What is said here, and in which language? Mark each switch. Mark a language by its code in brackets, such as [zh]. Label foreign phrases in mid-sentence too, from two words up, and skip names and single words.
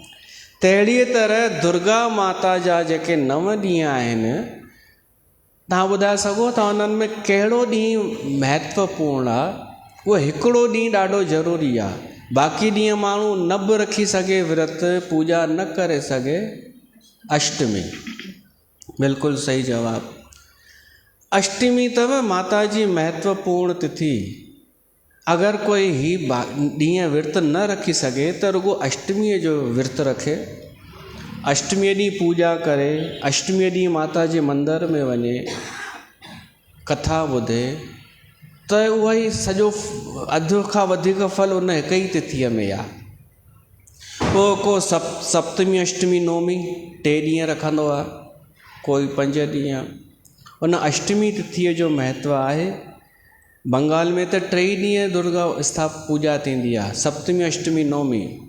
[sd] तहिड़ीअ तरह दुर्गा माता जा जेके 9 ॾींहं आहिनि, तव्हां ॿुधाए सघो था उन्हनि में कहिड़ो ॾींहुं महत्वपूर्ण आहे? उहो हिकिड़ो ॾींहुं ॾाढो ज़रूरी आहे। बाक़ी ॾींहं माण्हू न बि रखी सघे, विर्त पूॼा न करे सघे। अष्टमी, बिल्कुलु सही जवाबु। अष्टमी अथव माता जी महत्वपूर्ण तिथि। अगरि कोई ही ॾींहं विर्त न रखी सघे त रुॻो अष्टमीअ जो विर्त रखे, अष्टमीअ ॾींहुं पूॼा करे, अष्टमीअ ॾींहुं माता जे मंदर में वञे, कथा ॿुधे, त उहा ई सॼो अधु खां वधीक फल उन हिक ई तिथीअ में आहे। पोइ को सप्तमी, अष्टमी, नवमी 3 ॾींहं रखंदो आहे, कोई 5 ॾींहं। उन अष्टमी तिथीअ जो महत्व आहे। बंगाल में त 3 ॾींहं दुर्गा पूॼा थींदी आहे, सप्तमी, अष्टमी, नवमी।